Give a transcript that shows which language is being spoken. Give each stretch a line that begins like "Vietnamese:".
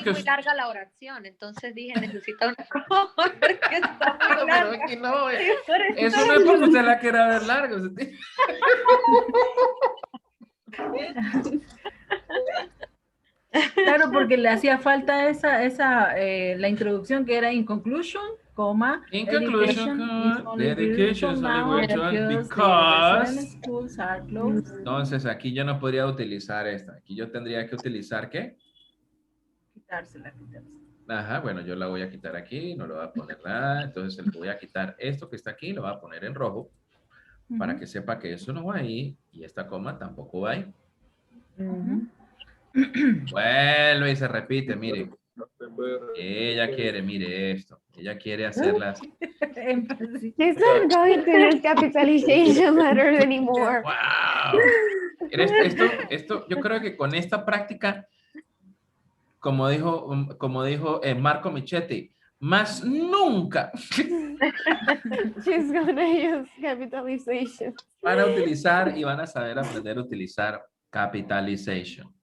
Spanish: yo vi muy larga la oración, entonces dije, necesita una coma porque está muy larga. Pero aquí no, eso no es porque usted la quiera ver larga. Claro, porque le hacía falta la introducción que era
English: in conclusion,
Spanish: coma,
English: In conclusion, the education is only virtual because. Schools are closed.
Spanish: Entonces aquí yo no podría utilizar esta. Aquí yo tendría que utilizar ¿qué? Quitársela. Ajá, bueno, yo la voy a quitar aquí, no le voy a poner nada. Entonces le voy a quitar esto que está aquí, lo voy a poner en rojo para que sepa que eso no va ahí y esta coma tampoco va ahí. Vuelve y se repite, mire. Ella quiere, mire esto. Ella quiere hacerlas.
English: She's not going to use capitalization letters anymore. Wow.
Spanish: Esto, yo creo que con esta práctica, como dijo Marco Michetti, más nunca
English: She's gonna use capitalization.
Spanish: van a utilizar y van a saber aprender a utilizar capitalization.